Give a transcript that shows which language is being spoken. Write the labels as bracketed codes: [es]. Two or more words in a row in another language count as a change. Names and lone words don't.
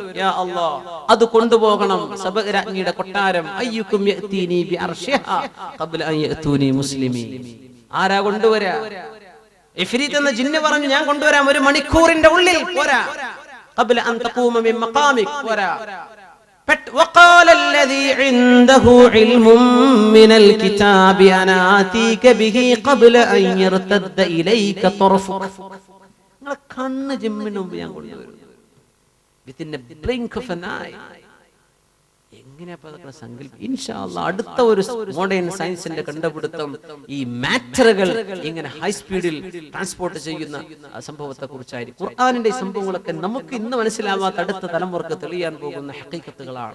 [ar] يا الله, [ml] അത് കൊണ്ടുപോകണം. സബ രാജ്ഞിയുടെ കൊട്ടാരം. [ar] أيكم يأتيني بعرشها قبل أن يأتوني مسلمين. [ml] ആരാ കൊണ്ടുവരാ? ഇഫ്രീത്ത് എന്ന ജിന്ന് പറഞ്ഞു, ഞാൻ കൊണ്ടുവരാം. 1 മണിക്കൂറിന്റെ ഉള്ളിൽ പോരാ. [ar] قبل أن تقوم من مقامك [ml] പോരാ. [ar] وقال الذي عنده علم من الكتاب أنا آتيك به قبل أن يرتد إليك طرفك. [ml] നിങ്ങൾ കണ്ണ് ചിമ്മിന് മുമ്പ് ഞാൻ കൊണ്ടുവരും. [en] Within a blink of an eye. [ml] എങ്ങനെയാ സങ്കല്പം? [ar] إن شاء الله [ml] അടുത്ത ഒരു [en] modern science [ml] കണ്ടുപിടുത്തം ഈ മാറ്ററുകൾ ഇങ്ങനെ [en] high speed transport [ml] ചെയ്യുന്ന സംഭവത്തെ കുറിച്ചായിരിക്കും. ഖുർആനിന്റെ ഈ സംഭവങ്ങളൊക്കെ നമുക്ക് ഇന്ന് മനസ്സിലാവാത്ത അടുത്ത തലമുറക്ക് തെളിയാൻ പോകുന്ന ഹഖീഖത്തുകളാണ്.